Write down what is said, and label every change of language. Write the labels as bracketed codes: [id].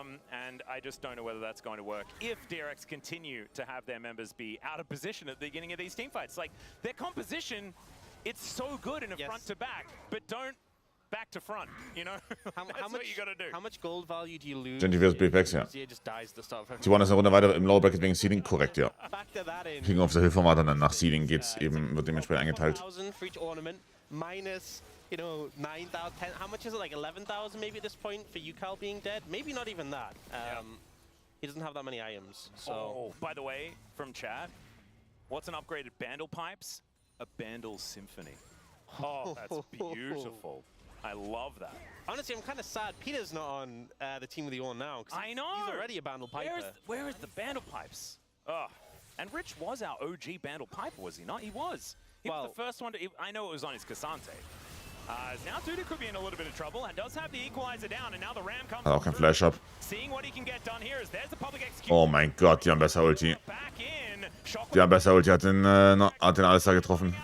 [en] And I just don't know whether that's going to work if DRX continue to have their members be out of position at the beginning of these teamfights. Like, their composition, it's so good in a front to back, but don't back to front, you know? That's what you gotta do. How much gold value do you lose? [de] Genji vs BFX, ja. T1 ist eine Runde weiter im Lower Bracket wegen Seeding, korrekt, ja. Kriegen auf der Hilfeformat und dann nach Seeding geht's eben, wird dementsprechend eingeteilt. [en] Minus, you know, 9,000, 10, how much is it, like 11,000 maybe at this point for UCal being dead? Maybe not even that. He doesn't have that many items, so... Oh, by the way, from chat, what's an upgraded Bandle Pipes? A Bandle Symphony. Oh, that's beautiful. I love that. Honestly, I'm kind of sad Peter's not on the team of the Orn now. I know! He's already a Bandle Piper. Where is the Bandle Pipes? Ugh. And Rich was our OG Bandle Piper, was he not? He was. He was the first one to... I know it was on his Cassante. Now Dudu could be in a little bit of trouble and does have the equalizer down, and now the Ram comes. [de] Hat auch kein Flash up. [en] Seeing what he can get done here is there's the public execution. [de] Oh mein Gott, die haben besser Ulti. Die haben besser Ulti, hat den alles da getroffen.